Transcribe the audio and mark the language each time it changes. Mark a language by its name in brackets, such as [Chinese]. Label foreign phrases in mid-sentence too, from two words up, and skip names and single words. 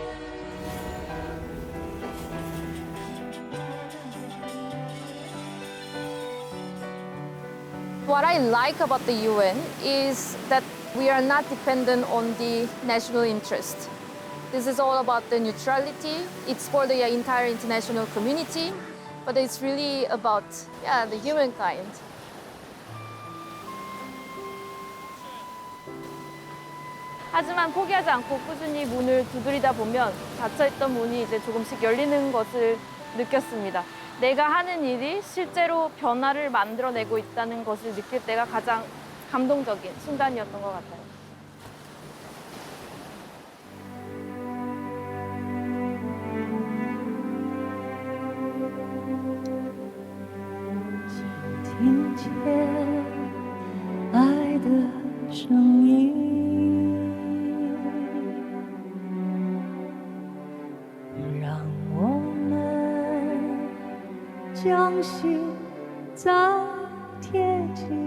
[English] What I like about the UN is that we are not dependent on the national interest. This is all about the neutrality. It's for the entire international community, but it's really about the humankind. [Korean] 하지만 포기하지 않고 꾸준히 문을 두드리다 보면 닫혀있던 문이 이제 조금씩 열리는 것을 느꼈습니다. 내가 하는 일이 실제로 변화를 만들어내고 있다는 것을 느낄 때가 가장 감동적인 순간이었던 것 같아요. [Chinese] 爱的声音，让我们将心再贴近，